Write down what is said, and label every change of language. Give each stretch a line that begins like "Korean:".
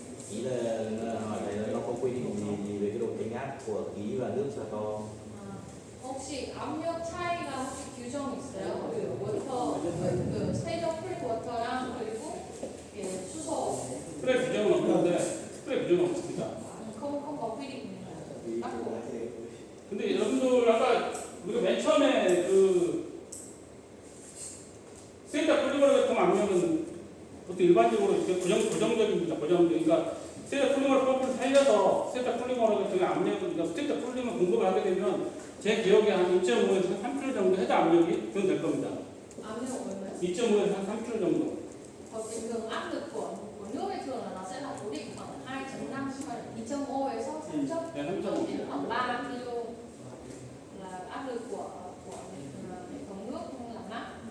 Vietnamese: Ý là hỏi này là nó có quy định gì về cái độ chênh áp của khí và nước cho to?
Korean: 혹시 압력 차이가 혹시 규정이 있어요? 그 워터, 그 스테이터 풀 워터랑 그리고 수소 스프레 규정은 없는데 스프레 규정은 없습니다.
Vietnamese: không có quy định bắt buộc.
Korean: 근데 여러분들 아까 우리가 맨 처음에 그 스테이터 쿨링 워터 같은 압력은 보통 일반적으로 이렇게 고정적입니다. 그러니까 스테이터 쿨링 워터 펌프를 살려서 스테이터 쿨링 워터 같은 압력을 그러니까 스테이터 쿨링을 공급을 하게 되면 제 기억에 한 2.5에서 3kg 정도 해당 압력이 그건 될 겁니다. 압력 얼마요? 2.5에서 한 3kg 정도.
Vietnamese: Bình thường áp lực của nước ấy thường là nó sẽ là cố định khoảng 2.5
Korean: 2.5에서 3.0 네, 3.5.
Vietnamese: đến khoảng 3 kg là áp lực của hệ thống nước làm mát.